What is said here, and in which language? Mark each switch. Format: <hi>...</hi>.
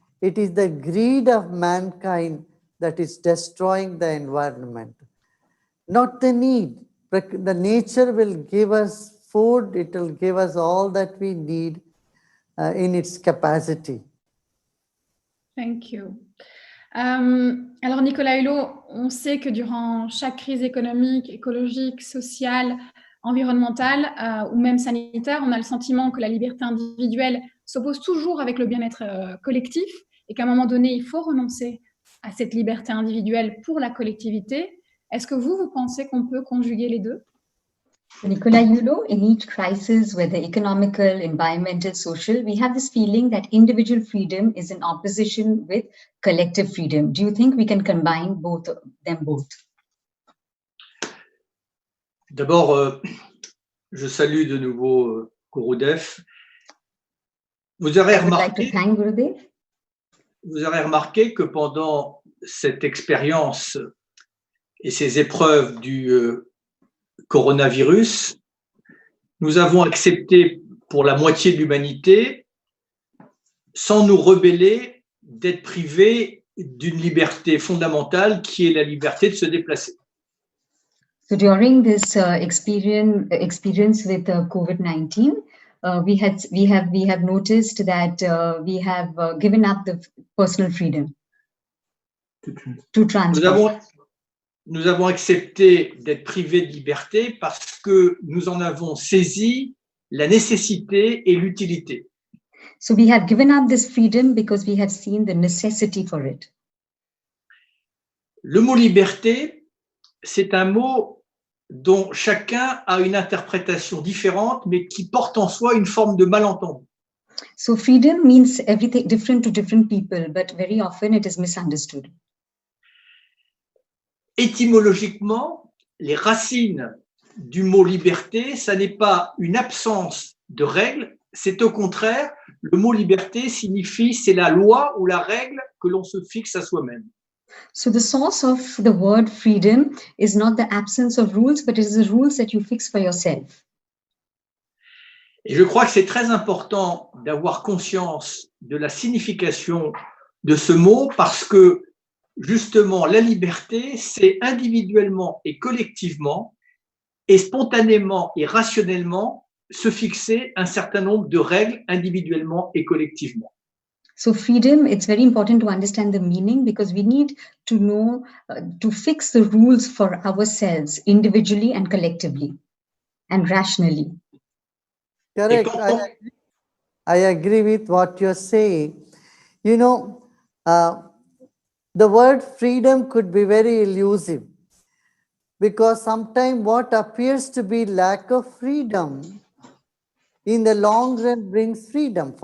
<en>It is the greed of mankind that is destroying the environment, not the need. The nature will give us food, it will give us all that we need in its capacity. Thank you.</en> <fr>Alors Nicolas Hulot, on sait que durant chaque crise économique, écologique, sociale, environnementale ou même sanitaire, on a le sentiment que la liberté individuelle s'oppose toujours avec le bien-être collectif et qu'à un moment donné, il faut renoncer à cette liberté individuelle pour la collectivité. Est-ce que vous pensez qu'on peut conjuguer les deux?</fr> <en>Nicolas Hulot, in each crisis, whether economical, environmental, social, we have this feeling that individual freedom is in opposition with collective freedom. Do you think we can combine them both?</en> <fr>D'abord, je salue de nouveau Gurudev. Vous aurez remarqué que pendant cette expérience et ces épreuves du coronavirus, nous avons accepté pour la moitié de l'humanité, sans nous rebeller, d'être privés d'une liberté fondamentale qui est la liberté de se déplacer.</fr> <en>So during this experience with COVID-19, we have noticed that we have given up the personal freedom to transport.</en> <fr>Nous avons accepté d'être privés de liberté parce que nous en avons saisi la nécessité et l'utilité.</fr> <en>So we have given up this freedom because we have seen the necessity for it.</en> <fr>Le mot liberté, c'est un mot dont chacun a une interprétation différente, mais qui porte en soi une forme de malentendu.</fr> <en>So freedom means everything different to different people, but very often it is misunderstood.</en> <fr>Étymologiquement, les racines du mot liberté, ça n'est pas une absence de règles, c'est au contraire, le mot liberté signifie c'est la loi ou la règle que l'on se fixe à soi-même.</fr> <en>So the source of the word freedom is not the absence of rules, but it is the rules that you fix for yourself.</en> <fr>Et je crois que c'est très important d'avoir conscience de la signification de ce mot parce que justement la liberté, c'est individuellement et collectivement et spontanément et rationnellement se fixer un certain nombre de règles individuellement et collectivement.</fr> <en>So freedom, it's very important to understand the meaning because we need to know, to fix the rules for ourselves individually and collectively and rationally. Correct. I agree with what you're saying. You know, the word freedom could be very elusive because sometimes what appears to be lack of freedom in the long run brings freedom.</en>